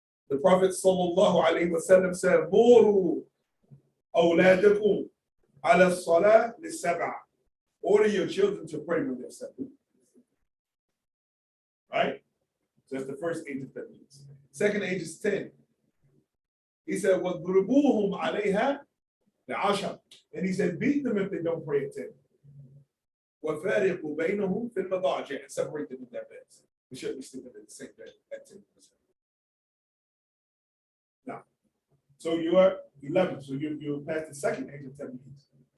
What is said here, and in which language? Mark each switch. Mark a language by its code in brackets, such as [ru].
[en] The Prophet ﷺ said, [ar] Muru awladakum ala salah lis-sab'a. [en] Order your children to pray when they're 7. Right? So that's the first age of 10 years. Second age is 10. He said, [ar] وَضْرِبُوهُمْ عَلَيْهَا لَعَشَرٍ. [en] And he said, beat them if they don't pray at 10. [ar] وَفَارِقُوا بَيْنَهُمْ فِي الْمَضَاجِعِ. [en] And separate them in their beds. We shouldn't be sleeping in the same bed at 10%. Now, so you are 11. So you're past the second age of 10 years.